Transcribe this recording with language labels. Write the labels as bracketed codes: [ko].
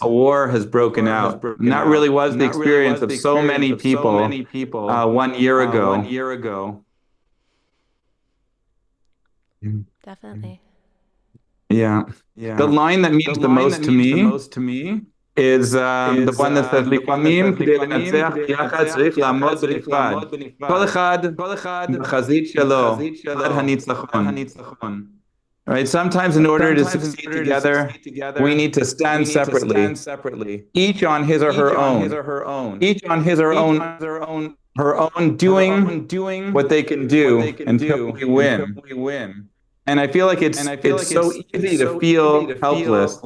[en] A war has broken out. And that really was the experience of so many people 1 year ago. Definitely. Yeah. The line that means the most to me is the one that says, [he] לפעמים כדי לנצח יחד צריך לעמוד בנפרד. כל אחד בחזית שלו, עד הניצחון. [en] Right? Sometimes in order to succeed together, we need to stand separately, each on his or her own, each on his or her own doing what they can do until we win. And I feel like it's so easy to feel helpless.